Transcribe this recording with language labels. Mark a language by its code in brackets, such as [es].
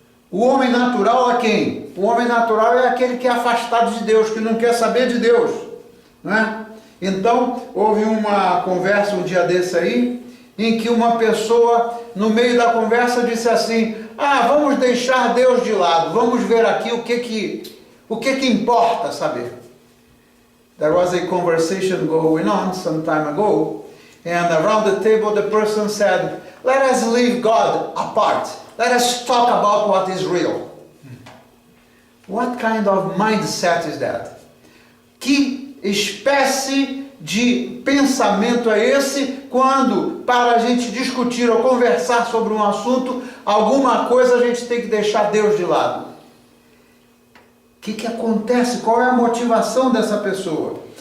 [pt] O homem natural é quem? O homem natural é aquele que é afastado de Deus, que não quer saber de Deus, não é? Então, houve uma conversa um dia desse aí, em que uma pessoa, no meio da conversa, disse assim: vamos deixar Deus de lado, vamos ver aqui o que importa saber. [en] There was a conversation going on some time ago, and around the table the person said, let us leave God apart. Let us talk about what is real. What kind of mindset is that? [pt] Que espécie de pensamento é esse quando, para a gente discutir ou conversar sobre um assunto, alguma coisa a gente tem que deixar Deus de lado? O que acontece? Qual é a motivação dessa pessoa?